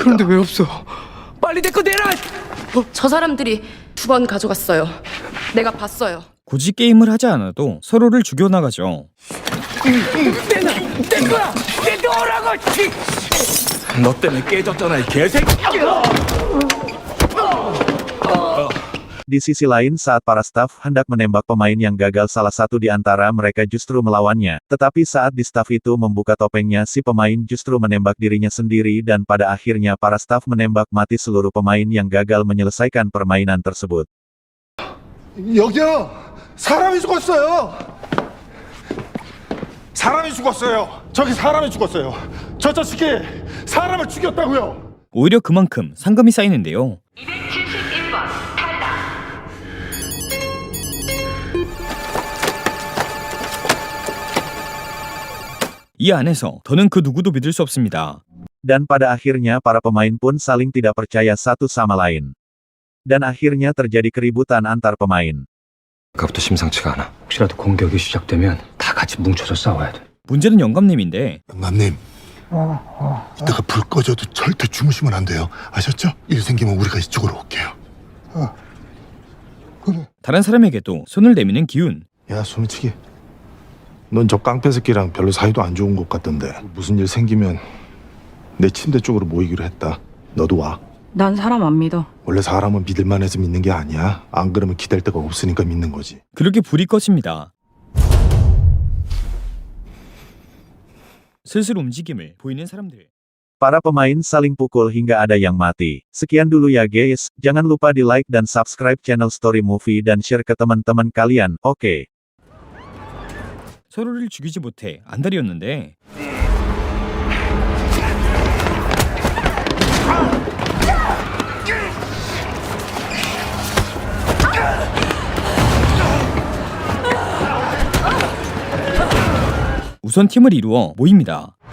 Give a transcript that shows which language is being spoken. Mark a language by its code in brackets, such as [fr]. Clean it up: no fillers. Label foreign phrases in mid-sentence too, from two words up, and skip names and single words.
[ko] 그런데 왜 없어? 빨리 내 거 내라! 저 사람들이 2번 가져갔어요. 내가 봤어요. 굳이 게임을 하지 않아도 서로를 죽여나가죠. 내 거야! 내 거라고! 너 때문에 깨졌잖아, 이 개새끼. [id] Di sisi lain saat para staf hendak menembak pemain yang gagal, salah satu di antara mereka justru melawannya. Tetapi saat di staf itu membuka topengnya, si pemain justru menembak dirinya sendiri dan pada akhirnya para staf menembak mati seluruh pemain yang gagal menyelesaikan permainan tersebut. [ko] 여기요. 사람이 죽었어요. 사람이 죽었어요. 저기 사람이 죽었어요. 저 자식이 사람을 죽였다고요. 오히려 그만큼 상금이 쌓이는데요. 271번 탈락. 이 안에서 더는 그 누구도 믿을 수 없습니다. [id] Dan pada akhirnya para pemain pun saling tidak percaya satu sama lain. Dan akhirnya terjadi keributan antar pemain. [ko] 아까부터 심상치가 않아. 혹시라도 공격이 시작되면 다 같이 뭉쳐서 싸워야 돼. 문제는 영감님인데 영감님. 이따가 불 꺼져도 절대 주무시면 안 돼요. 아셨죠? 일 생기면 우리가 이쪽으로 올게요. 다른 사람에게도 손을 내미는 기운. 야, 소미치기. 넌 저 깡패 새끼랑 별로 사이도 안 좋은 것 같던데. 무슨 일 생기면 내 침대 쪽으로 모이기로 했다. 너도 와. 난 사람 안 믿어. 원래 사람은 믿을만 해서 믿는 게 아니야. 안 그러면 기댈 데가 없으니까 믿는 거지. 그렇게 불이 꺼집니다. 슬슬 움직임을 보이는 사람들. [id] Para pemain saling pukul hingga ada yang mati. Sekian dulu ya guys, jangan lupa di like dan subscribe channel Story Movie dan share ke teman-teman kalian, oke? [ko] 서로를 죽이지 못해 안달이었는데 우선 팀을 이루어 모입니다.